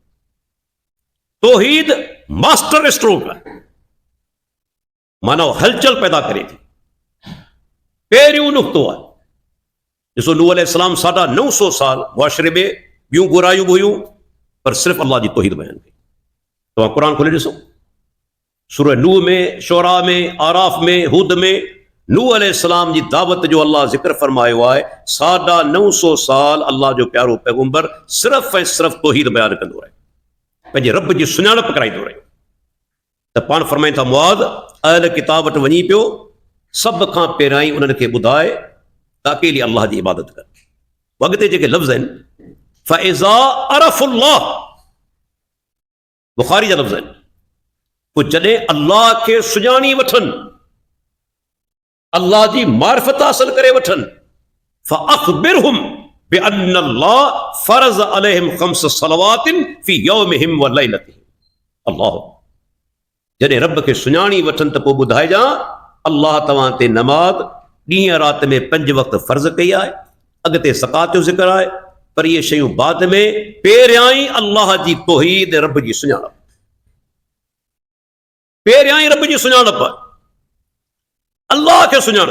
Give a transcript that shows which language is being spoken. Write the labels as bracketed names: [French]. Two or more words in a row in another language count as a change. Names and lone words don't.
[Sindhi] तौहीद [English] master stroke [Sindhi] आहे, माना हलचल पैदा करे थी। पहिरियों नुक़्तो आहे, ॾिसो नूह अलैहिस्सलाम 950 साल मुआशरे में ॿियूं बुरायूं बि हुयूं, पर सिर्फ़ु अल्लाह जी तौहीद बयान कई। तव्हां क़ुरान खोले ॾिसो, सूरह नूह में, शोरा में, आराफ में, हुद में नूह अलैहिस्सलाम जी दावत जो अल्लाह ज़िक्र फरमायो आहे। 950 साल अल्लाह जो प्यारो पैगम्बर सिर्फ़ ऐं सिर्फ़ु तौहीद बयान कंदो रहे, पंहिंजे रब जी सुञाणप कराईंदो रहे। त पाण फरमाइनि था, मुआज़ अहल किताब वटि वञी पियो, सभ खां पहिरियां ई उन्हनि खे ॿुधाए त अकेली अल्लाह जी इबादत कर। अॻिते जेके लफ़्ज़ आहिनि, [Arabic] فإذا عرفوا الله, [Sindhi] बुखारी जा लफ़्ज़ आहिनि, पोइ जॾहिं अल्लाह खे सुञाणी वठनि, अल्लाह जी मारिफत हासिल करे वठनि, [Arabic] فأخبرهم بأن الله فرض عليهم خمس صلوات في يومهم وليلتهم. [Sindhi] अल्लाह, जॾहिं रब खे सुञाणी वठनि त पोइ ॿुधाइजां, अल्लाह तव्हां ते नमाज़ ॾींहं राति में 5 वक़्त फ़र्ज़ कई आहे। अॻिते ज़कात जो ज़िक्र आहे, पर इहे शयूं बाद में। पहिरियां ई अल्लाह जी तौहीद, रब जी सुञाणप, पहिरियां ई रब जी सुञाणप, अल्लाह खे सुञाणनि।